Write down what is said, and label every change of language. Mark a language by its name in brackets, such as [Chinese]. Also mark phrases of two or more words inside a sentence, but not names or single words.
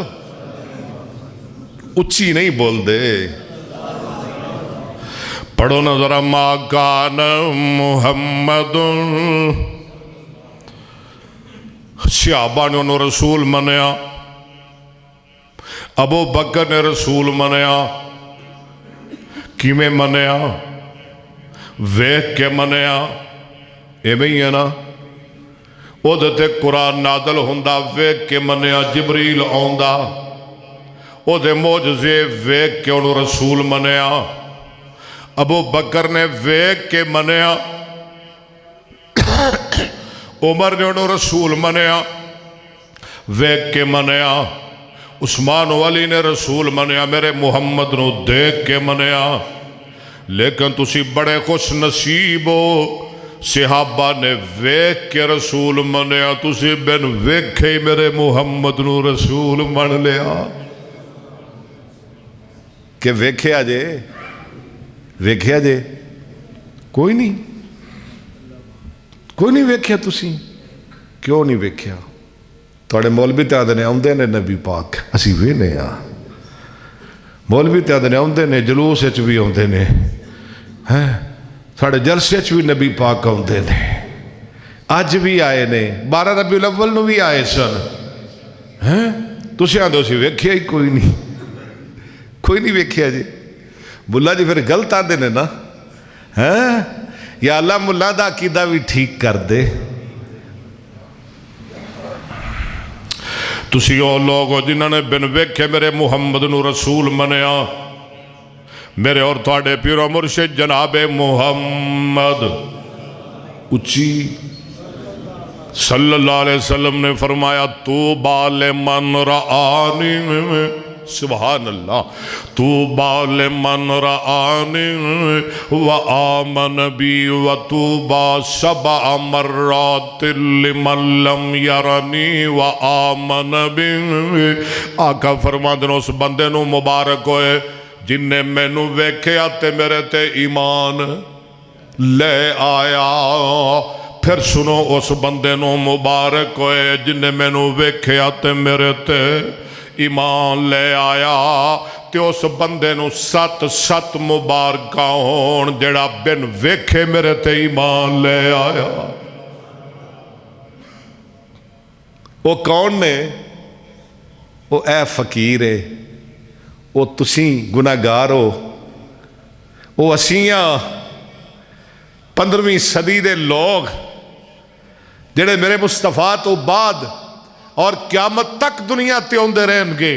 [Punjabi] اچھی نہیں بول دے، پڑھو نا ذرا. [Arabic] ما کان محمد. [Punjabi] صحابہ نے انہوں رسول منیا، ابو بکر نے رسول منیا. کیویں منیا؟ ویکھ کے منیا. ایویں ہی ہے نا، او دے قرآن نازل ہوندا ویکھ کے منیا. جبریل آوندا او دے معجزے ویکھ کے انہوں رسول منیا. ابو بکر نے ویکھ کے منیا، عمر نے انہوں رسول منیا ویکھ کے منیا. عثمان و علی نے رسول منیا، میرے محمد نو دیکھ کے منیا. لیکن تسی بڑے خوش نصیب ہو، صحابہ نے ویکھ کے رسول منیا، تسی بن ویکھے میرے محمد نو رسول من لیا. کہ ویکھیا جے؟ ویکھیا جے؟ کوئی نہیں ویکھیا تسی. کیوں نہیں ویکھیا؟ تھوڑے مولوی تے آدھے نے آندے نے نبی پاک، اسی وینے ہاں، مولوی تے آدھے نے آندے نے، جلوس وچ بھی آندے نے، ساڑے جلسے وچ بھی نبی پاک آندے نے، اج بھی آئے نے، 12 ربیع الاول نو بھی آئے سن، تسی آندے اسی ویکھیا ہی کوئی نہیں ویکھیا جی۔ ملا جی پھر غلط آندے نے نا، یا اللہ ملا دا عقیدہ بھی ٹھیک کر دے۔ تسی او لوگ ہو جنہوں نے بن ویکھے میرے محمد نو رسول منیا، میرے اور تھوڑے پیر و مرشد جناب محمد اچھی [Arabic] صلی اللہ علیہ وسلم [Punjabi] نے فرمایا [Arabic] طوبی لمن رآنی، سبحان اللہ، طوبی لمن رآنی وآمن بی وطوبی 7 مرات لمن لم یرنی وآمن بی۔ [Punjabi] آقا فرماندے نے اس بندے نو مبارک ہوئے جن نے مینو ویکھیا تے میرے تے ایمان لے آیا۔ پھر سنو اس بندے نو مبارک ہوئے جن نے مینو ویکھیا تے میرے تے ایمان لے آیا، تے اس بندے نو 7 مبارکاں ہون جڑا بن ویکھے میرے تے ایمان لے آیا۔ وہ کون نے؟ وہ اے فقیر ہے، وہ تسی گناہگار ہو، وہ اسیاں 15ویں صدی دے لوگ جڑے میرے مصطفیٰ تو بعد اور قیامت تک دنیا تے اوندے رہن گے۔